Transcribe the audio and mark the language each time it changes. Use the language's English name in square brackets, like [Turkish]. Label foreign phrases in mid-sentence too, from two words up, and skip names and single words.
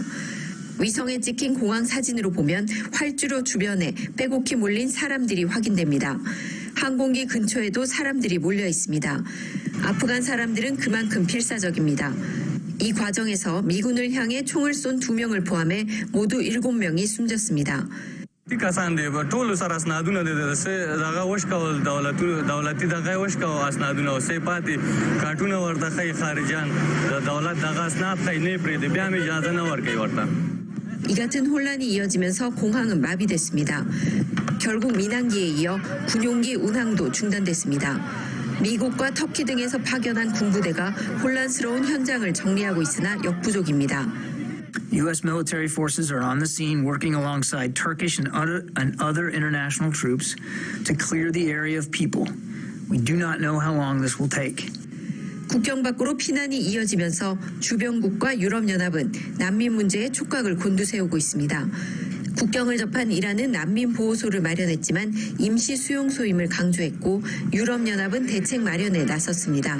[Korean] 위성에 찍힌 공항 사진으로 보면 활주로 주변에 빼곡히 몰린 사람들이 확인됩니다. 항공기 근처에도 사람들이 몰려 있습니다. 아프간 사람들은 그만큼 필사적입니다. 이 과정에서 미군을 향해 총을 쏜 2명을 포함해 모두 7명이 숨졌습니다. [Pashto] کسان دی ټول سره اسنادونه د دغه وشکول دولتي دغه وشکول اسنادونه او سه پاتې کارتونه ورته خي خارجان د دولت دغه اسناد خي نه پرې دی بیا مې اجازه نه ورکوي ورته. [Korean] 이 같은 혼란이 이어지면서 공항은 마비됐습니다. 결국 민항기에 이어 군용기 운항도 중단됐습니다. 미국과 터키 등에서 파견한 군부대가 혼란스러운 현장을 정리하고 있으나 역부족입니다. [English] U.S. military forces are on the scene working alongside Turkish and other international troops to clear the area of people. We do not know how long this will take. [Korean] 국경 밖으로 피난이 이어지면서 주변국과 유럽연합은 난민 문제에 촉각을 곤두세우고 있습니다. 국경을 접한 이란은 난민 보호소를 마련했지만 임시 수용소임을 강조했고 유럽연합은 대책 마련에 나섰습니다.